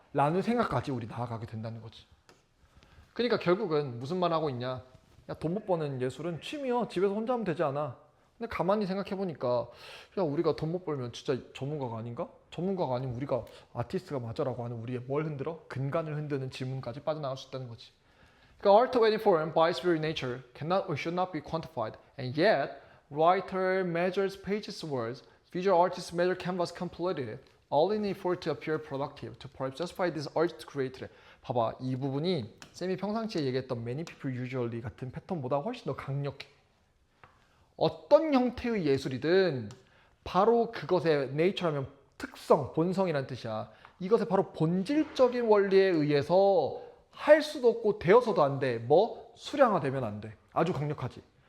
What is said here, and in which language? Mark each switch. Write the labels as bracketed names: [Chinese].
[Korean] 라는 생각까지 우리 나아가게 된다는 거지. 그러니까 결국은 무슨 말 하고 있냐? 야, 돈 못 버는 예술은 취미야. 집에서 혼자 하면 되지 않아. 근데 가만히 생각해 보니까 야, 우리가 돈 못 벌면 진짜 전문가가 아닌가? 전문가가 아니면 우리가 아티스트가 맞아라고 하는 우리의 뭘 흔들어? 근간을 흔드는 질문까지 빠져나갈 수 있다는 거지. 그러니까 [English] art of any form by its very nature cannot or should not be quantified, and yet writer measures pages words, visual artists measure canvas completed, all in effort to appear productive, to perhaps justify this urge to create. [Korean] 봐봐, 이 부분이 쌤이 평상시에 얘기했던 [English] many people usually [Korean] 같은 패턴보다 훨씬 더 강력해. 어떤 형태의 예술이든 바로 그것의 nature하면 특성, 본성이란 뜻이야. 이것의 바로 본질적인 원리에 의해서 할 수도 없고 되어서도 안 돼. 뭐? 수량화되면 안 돼. 아주 강력하지.